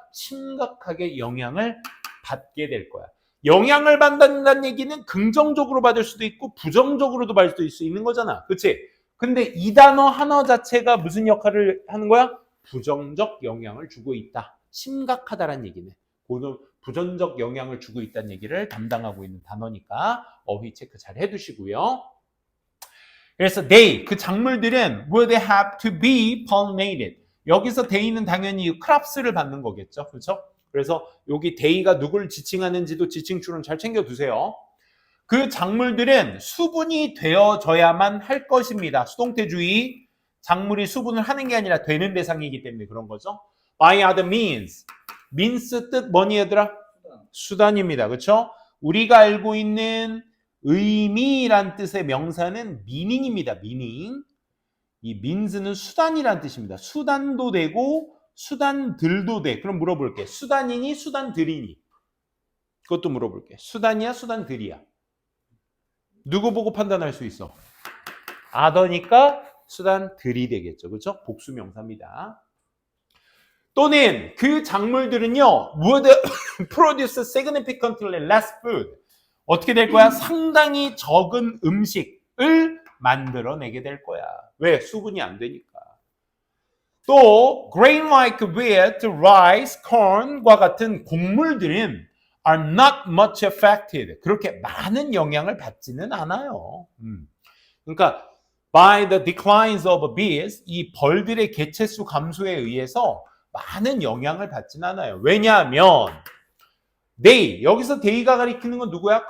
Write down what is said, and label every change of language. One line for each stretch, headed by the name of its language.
Korean: 심각하게 영향을 받게 될 거야. 영향을 받는다는 얘기는 긍정적으로 받을 수도 있고 부정적으로도 받을 수 있는 거잖아. 그치? 근데 이 단어 하나 자체가 무슨 역할을 하는 거야? 부정적 영향을 주고 있다. 심각하다라는 얘기네. 부정적 영향을 주고 있다는 얘기를 담당하고 있는 단어니까 어휘 체크 잘 해두시고요. 그래서
English: they,
Korean: 그 작물들은
English: would have to be pollinated.
Korean: 여기서 they는 당연히 crops를 받는 거겠죠. 그렇죠? 그래서 여기 they가 누굴 지칭하는지도 지칭줄은 잘 챙겨두세요. 그 작물들은 수분이 되어져야만 할 것입니다. 수동태주의. 작물이 수분을 하는 게 아니라 되는 대상이기 때문에 그런 거죠.
English: By other means.
Korean: means 뜻 뭐니 얘들아? 수단입니다. 그렇죠? 우리가 알고 있는 의미란 뜻의 명사는 meaning입니다.
English: meaning.
Korean: 이 means는 수단이란 뜻입니다. 수단도 되고 수단들도 돼. 그럼 물어볼게. 수단이니 수단들이니? 그것도 물어볼게. 수단이야 수단들이야? 누구 보고 판단할 수 있어? other니까 수단들이 되겠죠. 그렇죠? 복수 명사입니다. 또는 그 작물들은요
English: would produce significantly less food.
Korean: 어떻게 될 거야? 상당히 적은 음식을 만들어내게 될 거야. 왜? 수분이 안 되니까.
English: 또 grain like wheat, rice, corn과
Korean: 같은 곡물들은
English: are not much affected.
Korean: 그렇게 많은 영향을 받지는 않아요. 그러니까
English: by the declines of bees,
Korean: 이 벌들의 개체수 감소에 의해서 많은 영향을 받지는 않아요. 왜냐하면 they, 여기서 they가 가리키는 건 누구야?